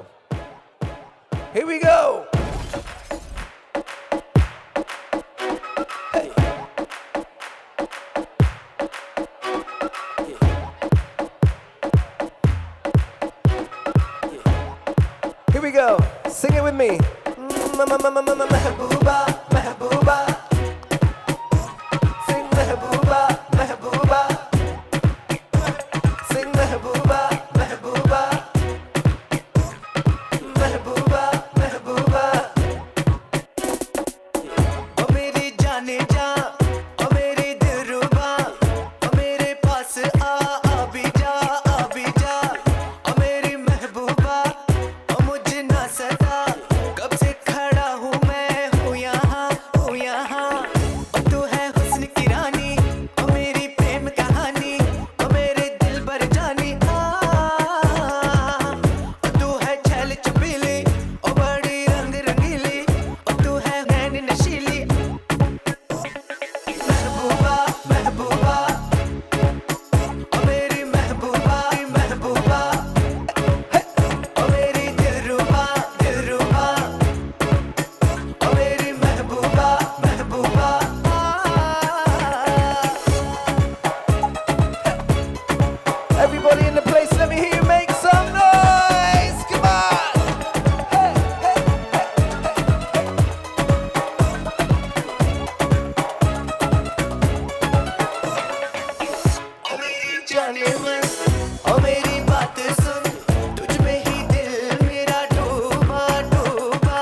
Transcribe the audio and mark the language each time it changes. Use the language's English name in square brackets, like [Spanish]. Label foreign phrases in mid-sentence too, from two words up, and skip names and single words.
[English] Here we go. Hey. Here we go. Sing it with me. [Hindi] महबूबा, महबूबा. Sing महबूबा, महबूबा. Sing महबूबा, महबूबा. महबूबा, महबूबा. ओ मेरी जाने जा, ओ मेरी दिलरुबा, ओ मेरे पास अभी जा, अभी जा. ओ मेरी महबूबा, ओ मुझे ना सदा, कब से खड़ा हूँ मैं हूँ यहाँ, हूँ यहाँ. ओ तू है हुस्न की रानी, ओ मेरी प्रेम कहानी, ओ मेरे दिल पर जानी. ओ तू है छल छपीली, ओ बड़ी रंग रंगीली, ओ तू है नैन नशीली. महबूबा, महबूबा, ओ मेरी महबूबा, महबूबा. ओ मेरी दिलरुबा, दिलरुबा. ओ मेरी महबूबा, महबूबा. [English] Everybody in the place, let me hear you make some noise. Come on. Hey, hey, hey, [Hindi] ओ मेरी जाने मन, ओ मेरी बात सुन, तुझ में ही दिल मेरा डूबा, डूबा।